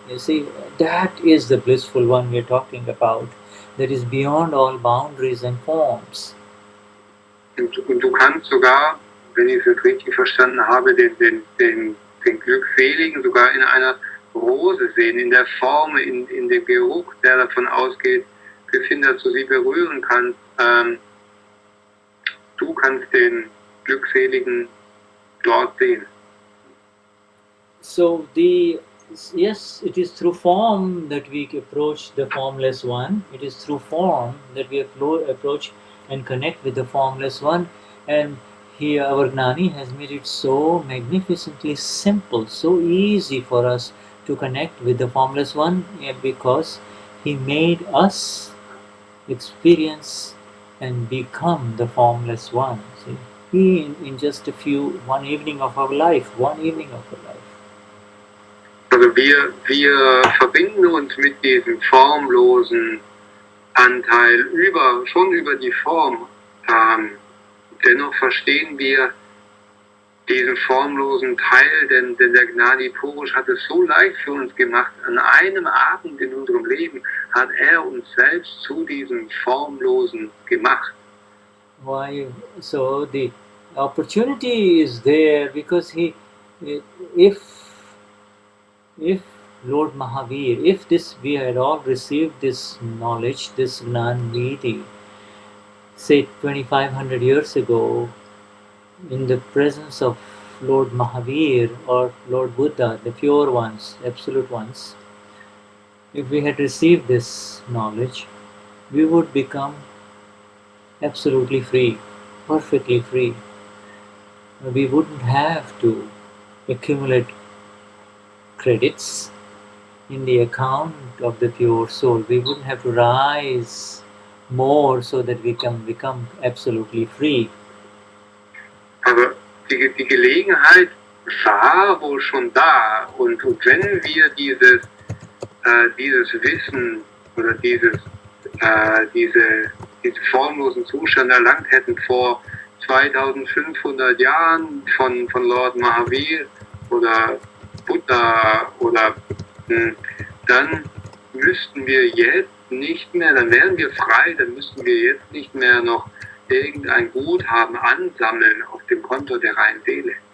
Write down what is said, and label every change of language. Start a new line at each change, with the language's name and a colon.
English: You see, that is the blissful one we're talking about, that is beyond all boundaries and forms.
German: Und du kannst sogar, wenn ich es richtig verstanden habe, den Glückseligen sogar in einer Rose sehen, in der Form, in dem Geruch, der davon ausgeht, bis hin, dass du sie berühren kannst. Du kannst den Glückseligen dort sehen.
English: So yes, it is through form that we approach the formless one. It is through form that we approach and connect with the formless one. And here our Gnani has made it so magnificently simple, so easy for us to connect with the formless one, because he made us experience and become the formless one. See? He, in just one evening of our life.
German: Also wir verbinden uns mit diesem formlosen Anteil schon über die Form. Dennoch verstehen wir diesen formlosen Teil, denn der Gnani Purush hat es so leicht für uns gemacht. An einem Abend in unserem Leben hat er uns selbst zu diesem Formlosen gemacht.
English: Why? So opportunity is there because if Lord Mahavir, if we had all received this knowledge, this Gnan Vidi, say 2500 years ago, in the presence of Lord Mahavir or Lord Buddha, the pure ones, absolute ones, if we had received this knowledge, we would become absolutely free, perfectly free. We wouldn't have to accumulate credits in the account of the pure soul. We wouldn't have to rise more so that we can become absolutely free.
German: Aber die Gelegenheit war wohl schon da. Und wenn wir dieses Wissen oder diese formlosen Zustand erlangt hätten vor 2500 Jahren von Lord Mahavir oder Buddha oder dann müssten wir jetzt nicht mehr, dann wären wir frei, dann müssten wir jetzt nicht mehr noch irgendein Guthaben ansammeln auf dem Konto der reinen Seele.